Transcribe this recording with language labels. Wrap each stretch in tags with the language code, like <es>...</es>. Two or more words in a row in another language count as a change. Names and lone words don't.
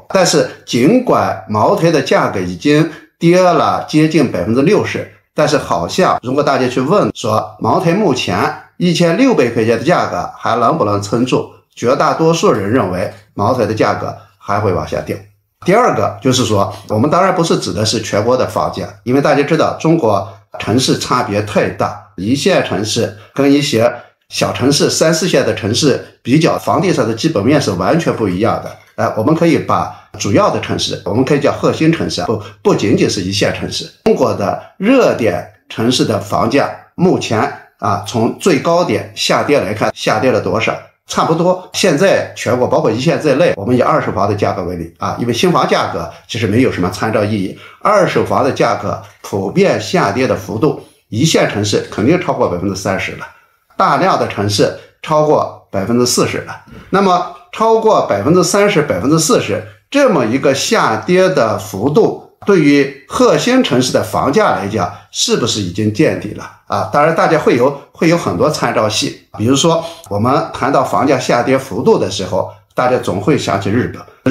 <zh>但是儘管茅台的價格已經跌了接近60%，但是好像如果大家去問說茅台目前1600塊錢的價格還能不能撐住，絕大多數人認為茅台的價格還會往下掉。第二個就是說，我們當然不是指的是全国的房價，因為大家知道中國城市差別太大，一線城市跟一些小城市3、4線的城市比較，房地產的基本面是完全不一樣的。我們可以把主要的城市，我們可以叫核心城市，不僅僅是一線城市。中国的热點城市的房價目前從最高點下跌來看，下跌了多少？差不多现在全国包括一線在內，我們以二手房的價格為例因為新房價格其實沒有什麼參照意義，二手房的價格普遍下跌的幅度，一線城市肯定超過30%了，大量的城市超過40%了。那麼超過30%、40%這麼一個下跌的幅度，對於核心城市的房價來講，是不是已經見底了當然大家會有很多參照系，比如說我們談到房價下跌幅度的時候，大家總會想起日本。</zh>